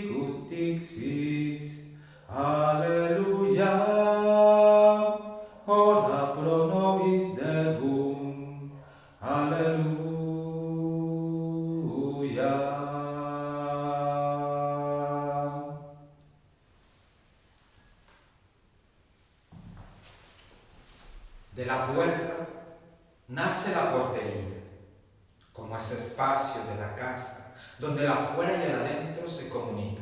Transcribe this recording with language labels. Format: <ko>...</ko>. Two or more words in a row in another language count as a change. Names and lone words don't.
<la>nunc dixit, Alleluia, ora pro nobis Deum, Alleluia.</la> <es>De la puerta nace la portería, como ese espacio de la casa donde el afuera y el adentro se comunican.</es>